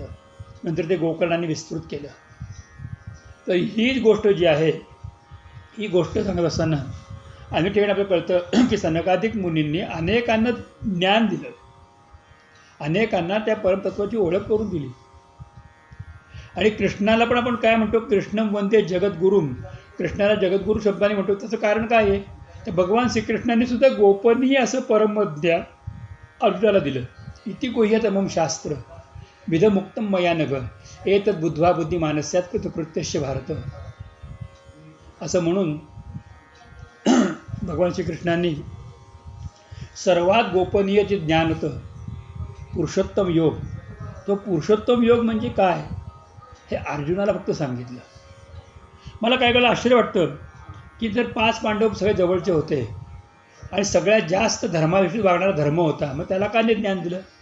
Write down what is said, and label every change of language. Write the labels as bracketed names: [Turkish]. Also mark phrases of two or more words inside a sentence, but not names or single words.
[Marathi] नंतर ते गोकर्णाने विस्तृत केलं. तर ही गोष्ट जी आहे ही गोष्ट सांगत असताना अनेक ठिकाणी आपल्याला कळतं की सनकादिक मुनींनी अनेकांना ज्ञान दिलं, अनेकांना त्या परमतत्वाची ओळख करून दिली. आणि कृष्णाला पण आपण काय म्हणतो, [Sanskrit] कृष्णम वंदे जगद्गुरुम, [Marathi] कृष्णाला जगद्गुरू शब्दाने म्हणतो. त्याचं कारण काय आहे, तर भगवान श्रीकृष्णांनी सुद्धा गोपनीय असं परमज्ञान अर्जुनाला दिलं. [Sanskrit] इति गुह्यतमं शास्त्र विधमुक्तम मया नघ एतद् बुद्ध्वा बुद्धिमानस्यात् कृतकृत्यस्य भारत. [Marathi] असं म्हणून भगवान श्रीकृष्णांनी सर्वात गोपनीय जे ज्ञान होतं पुरुषोत्तम योग, तो पुरुषोत्तम योग म्हणजे काय हे अर्जुनाला फक्त सांगितलं. मला काही वेळेला आश्चर्य वाटतं की जर 5 पांडव सगळे जवळचे होते आणि सगळ्यात जास्त धर्माविषयी वागणारा धर्म होता, मग त्याला का नाही ज्ञान दिलं.